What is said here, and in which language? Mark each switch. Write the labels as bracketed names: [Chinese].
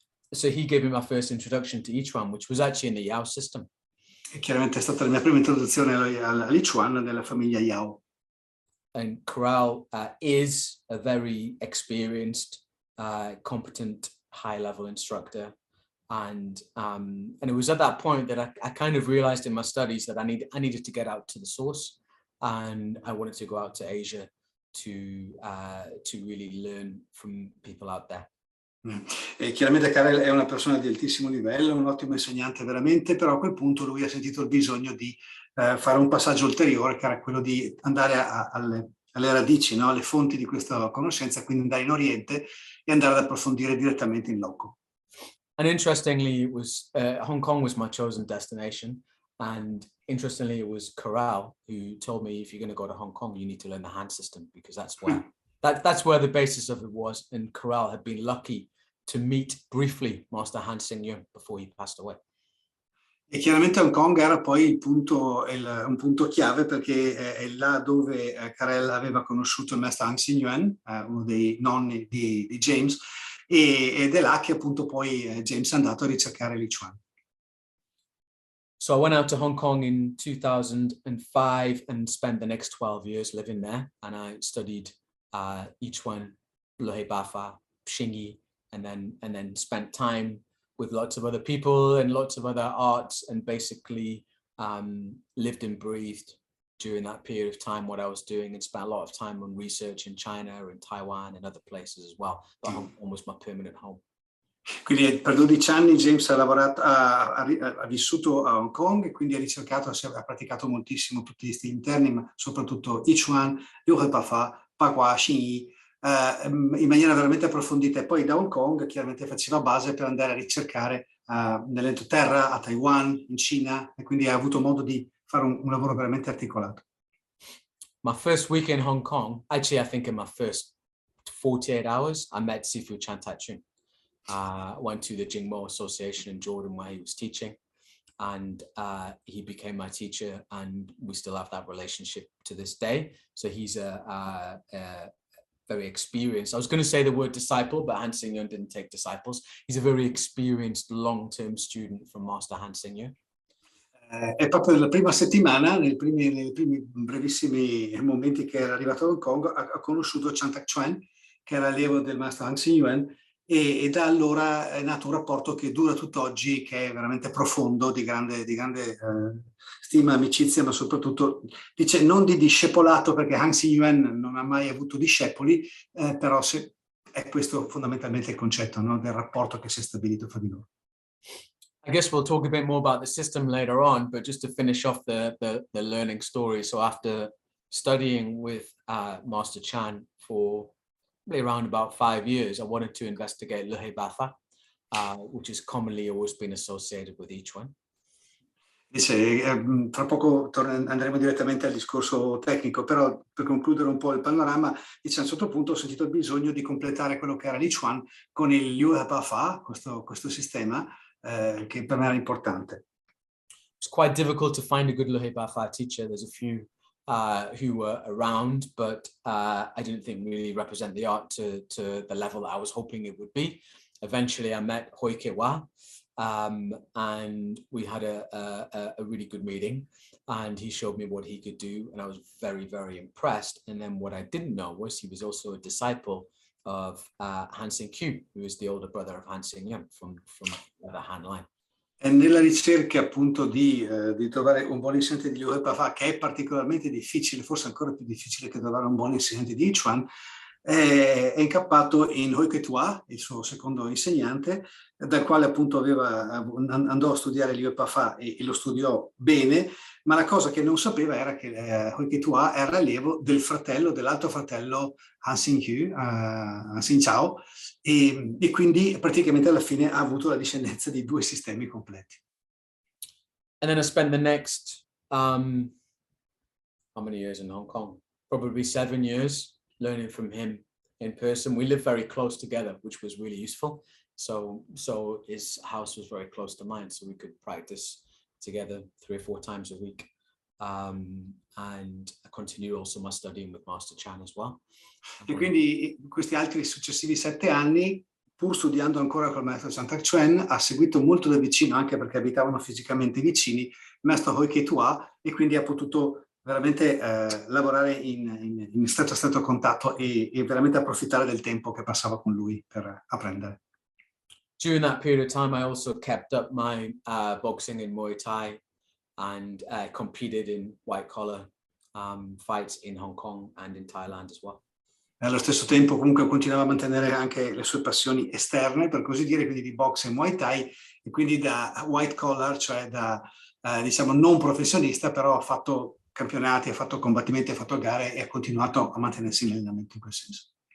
[English] So he gave me my first introduction to I Chuan, which was actually in the Yao system. [Italian] E chiaramente è stata la mia prima introduzione all'I Chuan della famiglia Yao. [English] And Corral is a very experienced, competent, high-level instructor. And it was at that point that I kind of realized in my studies that I needed to get out to the source, and I wanted to go out to Asia to really learn from people out there. [Italian] E chiaramente Karel è una persona di altissimo livello, un ottimo insegnante veramente, però a quel punto lui ha sentito il bisogno di fare un passaggio ulteriore, che era quello di andare alle radici, no? Alle fonti di questa conoscenza, quindi andare in Oriente e andare ad approfondire direttamente in loco. [English] And interestingly, it was Hong Kong was my chosen destination. And interestingly, it was Corral who told me, if you're going to go to Hong Kong, you need to learn the hand system, because that's where that's where the basis of it was. And Corral had been lucky to meet briefly Master Han Xing-yun before he passed away. [Italian] E chiaramente Hong Kong era poi un punto chiave, perché è là dove Karel aveva conosciuto il maestro Han Xing-yun, uno dei nonni di James, ed è là che appunto poi James è andato a ricercare Li Chuan. [English] So I went out to Hong Kong in 2005 and spent the next 12 years living there. And I studied Yi Chuan, Lehei Bafa, Xingyi, and then spent time with lots of other people and lots of other arts, and basically lived and breathed during that period of time what I was doing, and spent a lot of time on research in China and Taiwan and other places as well. But Hong Kong was my permanent home. [Italian] Quindi per 12 anni James ha vissuto a Hong Kong, e quindi ha ricercato, ha praticato moltissimo tutti gli stili interni, ma soprattutto I Chuan, Liu He Pa, Gua, Xingyi, in maniera veramente approfondita, e poi da Hong Kong chiaramente faceva base per andare a ricercare nell'entroterra, a Taiwan, in Cina, e quindi ha avuto modo di fare un lavoro veramente articolato. [English] My first week in Hong Kong, actually I think in my first 48 hours, I met Sifu Chan Tai-chun. Went to the Jingmo Association in Jordan where he was teaching, and he became my teacher, and we still have that relationship to this day. So he's a very experienced, I was going to say the word disciple, but Han Xing-yun didn't take disciples. He's a very experienced long-term student from Master Han Xing-yun. [Italian] È proprio nella prima settimana, nei primi brevissimi momenti che era arrivato a Hong Kong, ha conosciuto Chan Tak-chuen, che era allievo del maestro Han Xing-yun, e da allora è nato un rapporto che dura tutt'oggi, che è veramente profondo, di grande stima, amicizia, ma soprattutto, dice, non di discepolato, perché Han Xing-yun non ha mai avuto discepoli, però è questo fondamentalmente il concetto, no, del rapporto che si è stabilito fra di loro. [English] I guess we'll talk a bit more about the system later on, but just to finish off the learning story. So after studying with Master Chan for around about 5 years, I wanted to investigate Lehei Bafa, which is commonly always been associated with I Chuan. [Italian] Dice, tra poco andremo direttamente al discorso tecnico, però per concludere un po' il panorama, dice, a un certo punto ho sentito il bisogno di completare quello che era Li Chuan con il Liu He Pa, questo sistema che per me era importante. [English] It's quite difficult to find a good Lehei Bafa teacher. There's a few who were around, but I didn't think really represent the art to the level that I was hoping it would be. Eventually I met Hoi Ke-wa, and we had a really good meeting, and he showed me what he could do, and I was very, very impressed. And then what I didn't know was he was also a disciple of Han Xing-kyu, who is the older brother of Han Xing-yun from the Han line. [Italian] E nella ricerca appunto di trovare un buon insegnante di Liu He Pa, che è particolarmente difficile, forse ancora più difficile che trovare un buon insegnante di I Chuan, è incappato in Hoi Ke-tua, il suo secondo insegnante, dal quale appunto andò a studiare Liu He Pa e lo studiò bene, ma la cosa che non sapeva era che Hoi Ke-tua era allievo dell'altro fratello Han Xing-kyu, Han Xing-chao, e quindi praticamente alla fine ha avuto la discendenza di 2 sistemi completi. [English] And then I spent the next, how many years in Hong Kong? Probably 7 years learning from him in person. We lived very close together, which was really useful. So his house was very close to mine, so we could practice together 3 or 4 times a week. And I continue also my studying with Master Chan as well. [Italian] E quindi questi altri successivi 7 anni, pur studiando ancora col maestro Chan Tak-chuen, ha seguito molto da vicino, anche perché abitavano fisicamente vicini, il maestro Hoi Kei-tua, e quindi ha potuto veramente lavorare in stretto contatto e veramente approfittare del tempo che passava con lui per apprendere. [English] During that period of time, I also kept up my boxing and Muay Thai, and competed in white collar fights in Hong Kong and in Thailand as well. [Italian] Allo stesso tempo comunque continuava a mantenere anche le sue passioni esterne, per così dire, quindi di boxe e Muay Thai, e quindi da white collar, cioè da diciamo non professionista, però ha fatto campionati, ha fatto combattimenti, ha fatto gare e ha continuato a mantenersi in allenamento in quel senso.